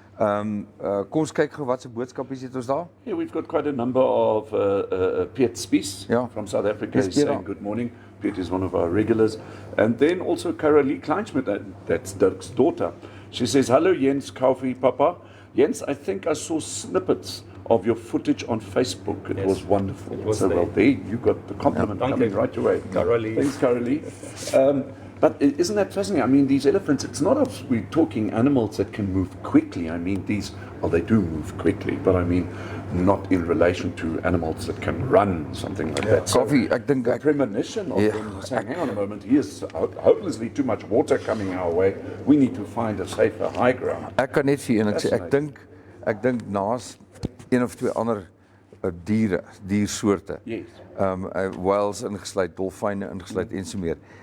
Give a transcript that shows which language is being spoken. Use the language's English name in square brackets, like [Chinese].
[Afrikaans] Kom ons kyk gou wat se boodskapies het ons daar. [English] Yeah, we've got quite a number of Piet Spies from South Africa saying good morning. Piet is one of our regulars. And then also Carolee Kleinschmidt, that's Dirk's daughter. She says, hello Jens, Kaufeee, Papa. Jens, I think I saw snippets of your footage on Facebook. It was wonderful. It was well, there you got the compliment coming right away. Carolee. Thanks, Carolee. But isn't that fascinating? I mean, these elephants, it's not we're talking animals that can move quickly. I mean, they do move quickly, but I mean, not in relation to animals that can run, something like that. [Afrikaans] Kaufeee, ek dink [English] the premonition of them saying, hang on a moment, here's hopelessly too much water coming our way. We need to find a safer high ground. [Afrikaans] Ek kan net vir een sê, ek dink naas een of 2 ander diersoorte. [English] Yes. [Afrikaans] Whales ingesluit, dolfyne ingesluit en so meer.